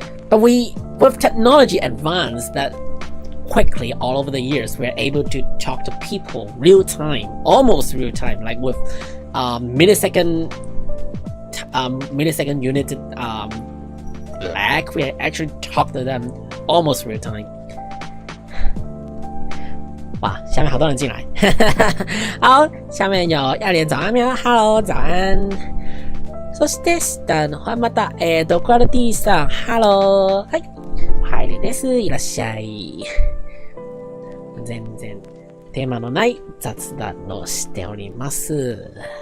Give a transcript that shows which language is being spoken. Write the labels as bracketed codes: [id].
[en] But with technology advanced that quickly all over the years, we're able to talk to people real time, almost real time, like with millisecond unit lag. We actually talk to them almost real time. [zh] 哇，下面好多人进来。好，下面有亚莲早安喵 ，Hello 早安。 [ja] そして下の方またクアルティさん Hello はいハイレです、いらっしゃい。全然テーマのない雑談をしております。